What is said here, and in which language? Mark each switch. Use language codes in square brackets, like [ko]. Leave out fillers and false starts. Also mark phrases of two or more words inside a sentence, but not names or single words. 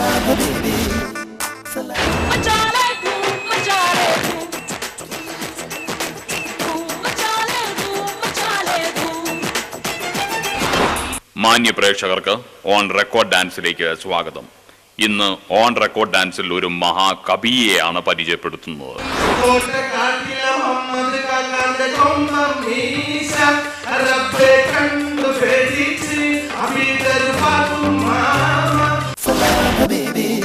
[ar] حبيبي، سلام. [hi] मचाले धूम मचाले धूम [ml] മാന്യ പ്രേക്ഷകർക്ക് ഓൺ റെക്കോർഡ് ഡാൻസിലേക്ക് സ്വാഗതം. ഇന്ന് ഓൺ റെക്കോർഡ് ഡാൻസിൽ ഒരു മഹാകവിയെയാണ് പരിചയപ്പെടുത്തുന്നത്. [ar] سلام حبيبي.